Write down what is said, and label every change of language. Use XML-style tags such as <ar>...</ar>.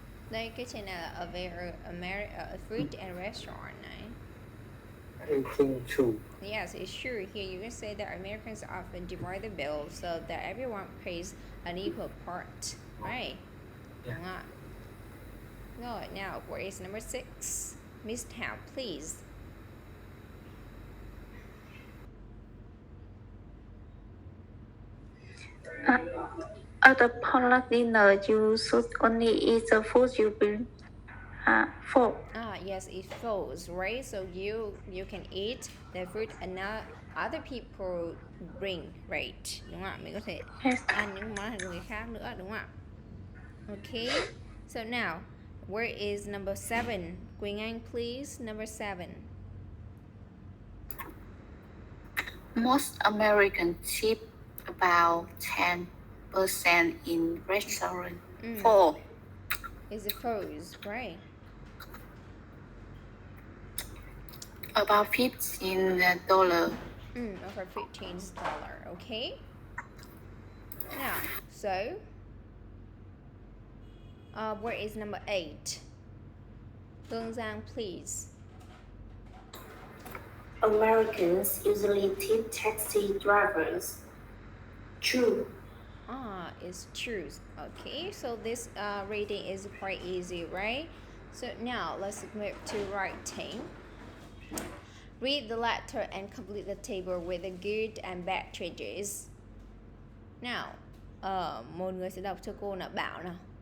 <vi>Đây cái trên này là</vi> <en>a food and restaurant</en> <vi>này.</vi> <en>I think true. Yes, it's true. Here you can say that Americans often divide the bill so that everyone pays an equal part, right?</en> <vi>Đúng không ạ? Rồi,</vi> <en>now where is number 6? Miss Town, please. At a potluck dinner, you should only eat the food you bring for. Yes, it falls, right? So you can eat the food and other people bring, right?</en> <vi>Đúng không ạ? Mình có thể ăn những món hàng của người khác nữa, đúng không ạ?</vi> <en>Okay, so now, where is number 7? Quỳnh Anh, please, number 7. Most Americans tip about 10% in restaurant. 4. Is it false, right? About $15. Over $15, okay? Now, so, where is number 8? Hương Giang, please. Americans usually tip taxi drivers. True. It's true. Okay, so this reading is quite easy, right? So now let's move to writing. Read the letter and complete the table with the good and bad changes.</en> <vi>Now, một người sẽ đọc cho cô nào, Bảo nào.</vi>